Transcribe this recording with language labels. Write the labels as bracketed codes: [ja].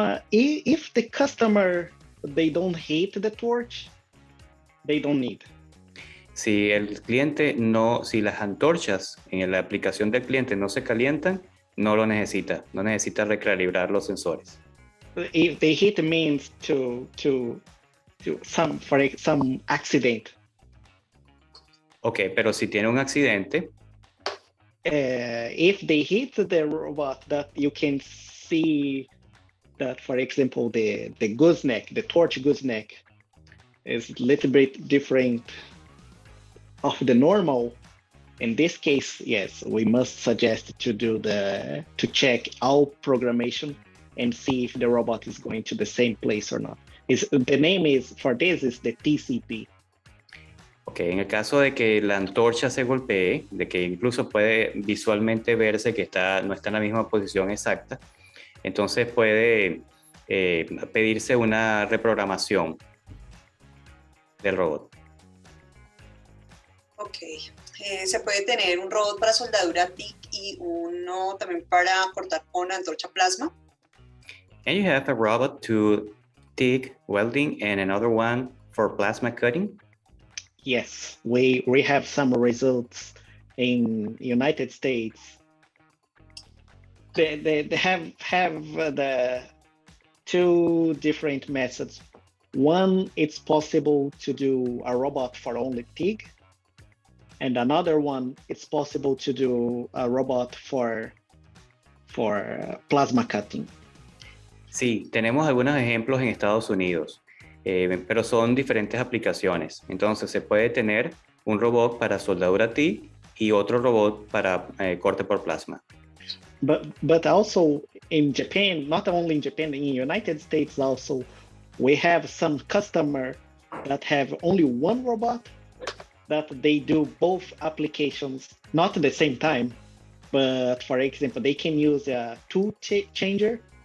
[en] If the customer, they don't hate the torch, they don't need. [es] Si el cliente si las antorchas en la aplicación del cliente no se calientan, no lo necesita, no necesita recalibrar los sensores. [en] If the heat means to some accident. [es] Ok, pero si tiene un accidente. [en] If they hit the robot, that you can see that, for example, the gooseneck, the torch gooseneck, is a little bit different of the normal. In this case, yes, we must suggest to check all programmation and see if the robot is going to the same place or not. The name for this is the TCP. [es] Ok, en el caso de que la antorcha se golpee, de que incluso puede visualmente verse que no está en la misma posición exacta, entonces puede pedirse una reprogramación del robot. Ok. Se puede tener un robot para soldadura TIG y uno también para cortar con antorcha plasma. [en] Can you have a robot to TIG welding and another one for plasma cutting? Yes, we have some results in United States. They have the two different methods. One, it's possible to do a robot for only TIG, and another one, it's possible to do a robot for plasma cutting. [es] Sí, tenemos algunos ejemplos en Estados Unidos, pero son diferentes aplicaciones. Entonces se puede tener un robot para soldadura TIG y otro robot para corte por plasma. [en] But also in Japan, not only in Japan, in the United States also, we have some customer that have only one robot that they do both applications, not at the same time, but for example, they can use a tool changer.